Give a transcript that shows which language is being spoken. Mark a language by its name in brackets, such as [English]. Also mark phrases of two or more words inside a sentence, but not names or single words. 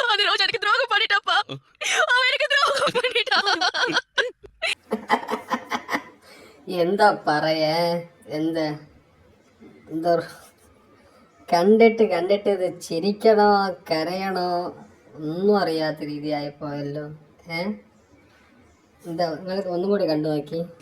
[Tamil] அந்த ரோஜா எனக்கு துரோகம் பண்ணிட்டாப்பா. அவன் எனக்கு துரோகம் பண்ணிட்டான். [Malayalam] എന്താ പറയാ, എന്താ എന്താ കണ്ടിട്ട് കണ്ടിട്ട് ഇത് ചിരിക്കണോ കരയണോ ഒന്നും അറിയാത്ത രീതിയായിപ്പോയല്ലോ. എന്താ നിങ്ങൾ ഒന്നും കൂടി കണ്ടു നോക്കി.